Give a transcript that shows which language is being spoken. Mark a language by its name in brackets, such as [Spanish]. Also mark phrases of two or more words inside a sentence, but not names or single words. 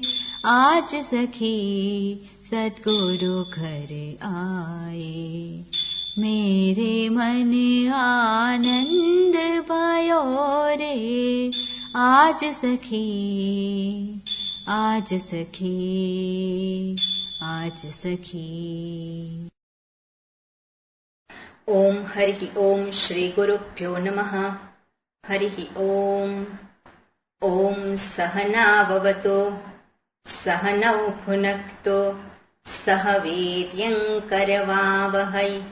[Hindi] आज सखी सद्गुरु घर आए, मेरे मन आनंद भयो रे। आज सखी, आज सखी, आज सखी। [Sanskrit] ओम हरि ओम श्री गुरुभ्यो नमः। हरि ओम। ओम सहनाववतु सहनौ भुनक्तु सह वीर्यं करवावहै।